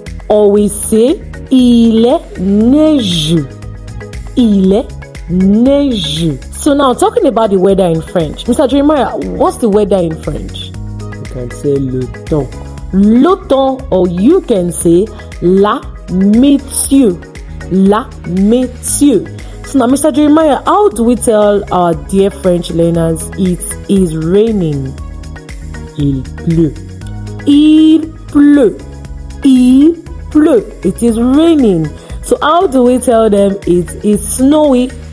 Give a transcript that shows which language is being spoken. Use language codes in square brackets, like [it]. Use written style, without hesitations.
[en] Always say [fr] il est neigeux. Il est neigeux. [en] So now talking about the weather in French. Mr. Jeremiah, what's the weather in French? You can say [fr] le temps. Le temps, [en] or you can say [fr] la météo. La météo. [en] So now Mr. Jeremiah, how do we tell our dear French learners it is raining? [fr] Il pleut. Il pleut. Il pleut. [en] It is raining. So how do we tell them it is snowy?